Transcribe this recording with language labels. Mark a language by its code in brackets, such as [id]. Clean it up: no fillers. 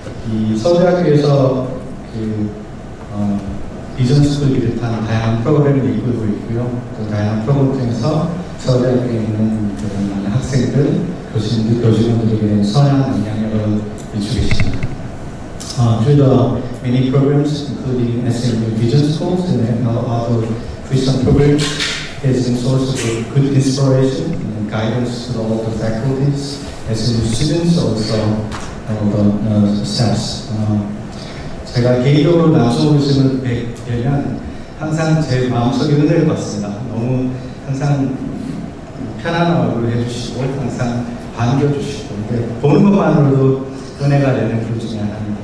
[ko] 이 서울대학교에서 그 비전 스쿨을 비롯한 다양한 프로그램을 이끌고 있고요. 또 다양한 프로그램 중에서 서울대학교에 있는 많은 학생들, 교수님들, 교직원들에게 선한 영향력을 미치고 계십니다. [en] Through the many programs, including SMU Vision Schools and other Christian programs, he has been a source of good inspiration and guidance to all the faculties, SMU students, also the staffs. [ko] 제가 개인적으로 남성호 교수님을 뵈면 항상 제 마음속에 은혜를 받습니다. 너무 항상 편안한 얼굴을 해주시고 항상 반겨주시고 보는 것만으로도 은혜가 되는 분 중에 하나입니다.